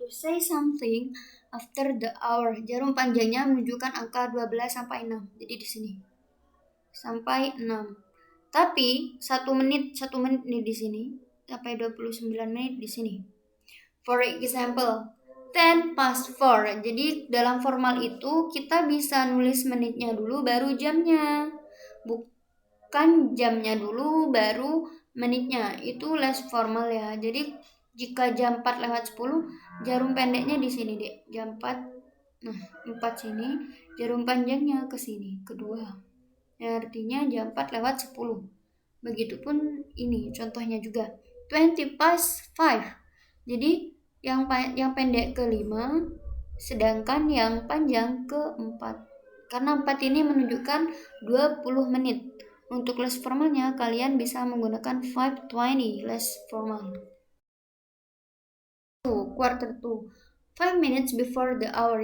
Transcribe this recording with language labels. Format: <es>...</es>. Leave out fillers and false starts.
<en>To say something after the hour.</en> <id>Jarum panjangnya menunjukkan angka 12 sampai 6. Jadi di sini. Sampai 6. Tapi 1 menit nih di sini. Sampai 29 menit di sini.</id> <en>For example, 10 past 4.</en> <id>Jadi dalam formal itu kita bisa nulis menitnya dulu baru jamnya. Bukan jamnya dulu baru menitnya. Itu less formal ya. Jadi jika jam 4 lewat 10, jarum pendeknya di sini, Dek. Jam 4. Nah, 4 sini, jarum panjangnya ke sini, kedua. Artinya jam 4 lewat 10. Begitupun ini contohnya juga</id> <en>20 past 5.</en> <id>Jadi yang pendek ke 5, sedangkan yang panjang ke 4. Karena 4 ini menunjukkan 20 menit. Untuk less formalnya kalian bisa menggunakan 5:20 less formal.</id> <en>Quarter to 5 minutes before the hour.</en>